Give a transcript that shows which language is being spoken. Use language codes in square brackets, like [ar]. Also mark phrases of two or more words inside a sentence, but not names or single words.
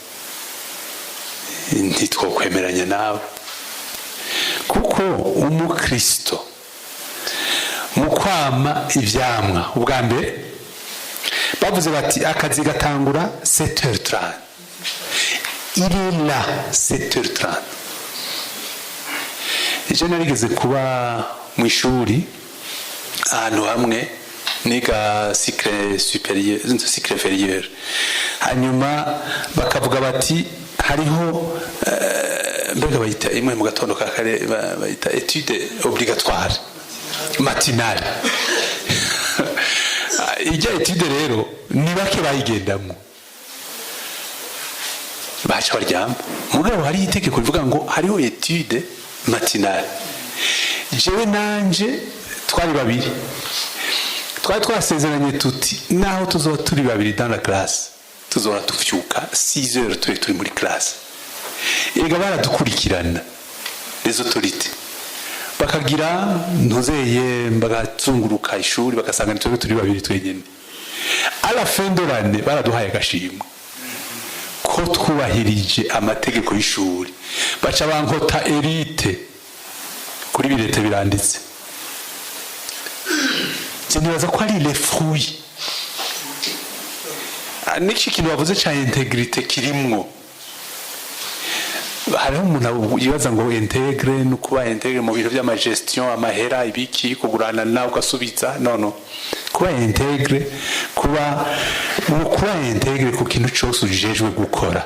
[rn] Ntitwokwemeranya nawe kuko umukristo mu kwama ivyamwa ubwa mbere bavuze bati akazi gatangura 7h30, [fr] il est là 7h30. [rn] Je narigeze kuba mu ishuri ahantu hamwe niga [fr] cycle supérieur cycle inférieur, [rn] hanyuma bakavuga bati hariho mbega bayita imwe mu gatondo ka kare bayita [fr] étude obligatoire matinale. [rn] Ijya étude rero ni bake bayigendamo baca baryama, mugabo hari itegeko rivuga ngo hariho [fr] étude matinale. [rn] Jewe nanje twari babiri, twari twasezeranye tuti naho tuzoba turi babiri [fr] dans la classe [rn] tuzora tufyuka 6h turi muri classe. Ega baradukurikirana [fr] les autorités [rn] bakagira ntuzeye bagazunguruka ishuri bagasanga nitwe turi babiri twenyene. [fr] À la fin de l'année [rn] baraduhaye agashimwe ko twubahirije amategeko y'ishuri, baca bankota elite kuri birete biranditse. Nibaza ko ari [fr] les fruits [rn] n'iki kintu bavuze cya integrite kirimwo. Hariho umuntu yibaza ngo integre no kuba integre mu bintu by'amagestion, amahera, ibiki, kugurana nawe ugasubiza. No, kuba integre kuba integre ku kintu cyose ujejwe gukora.